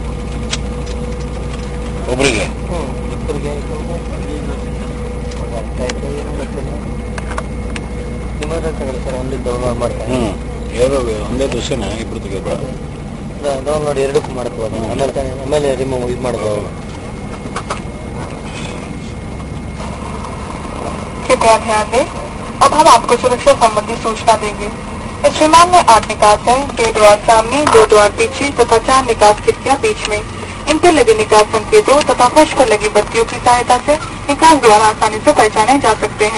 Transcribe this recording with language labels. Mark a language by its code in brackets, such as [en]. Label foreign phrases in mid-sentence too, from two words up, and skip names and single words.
[kn] ಒಬ್ಬರಿಗೆ? ಇಬ್ಬರಿಗೆ ನಿಮ್ಮದ್ರ ತಗೊಳ್ಳಿ ಸರ್. ಒಂದೇ ಡೌನ್ಲೋಡ್ ಮಾಡ್ತಾರೆ. ಒಂದೇ ದಿವಸನ ಇಬ್ಬರು ತೆಗೆದು ಡೌನ್ಲೋಡ್ ಎರಡಕ್ಕೂ ಮಾಡ್ಬೋದು. ಆಮೇಲೆ ರಿಮೂವ್ ಇದು ಮಾಡ್ಬೋದು. [hi] कृपया ध्यान दें. अब हम आपको सुरक्षा संबंधी सूचना देंगे. इस विमान में 8 निकास हैं. 2 द्वार सामने, 2 द्वार पीछे तथा 4 निकास खिड़कियां बीच में. इन पर लगे निकास संकेतों तथा फर्श पर लगी बत्तियों की सहायता से निकास द्वार आसानी से पहचाने जा सकते हैं.